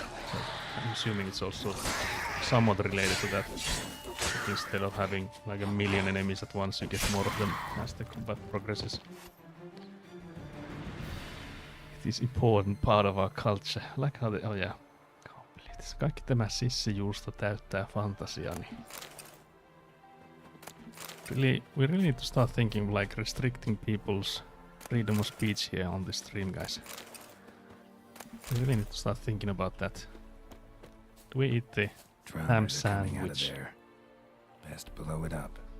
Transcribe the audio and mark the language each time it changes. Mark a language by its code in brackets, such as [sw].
[en] So I'm assuming it's also somewhat related to that. That instead of having like a million enemies at once, you get more of them as the combat progresses. It is important part of our culture. Like how they, oh yeah. [fi] Kaikki tämä sissijuusto täyttää fantasiani. [en] We really need to start thinking like restricting people's freedom of speech here on this stream, guys. We really need to start thinking about that. Do we eat the ham sandwich? Best blow it up.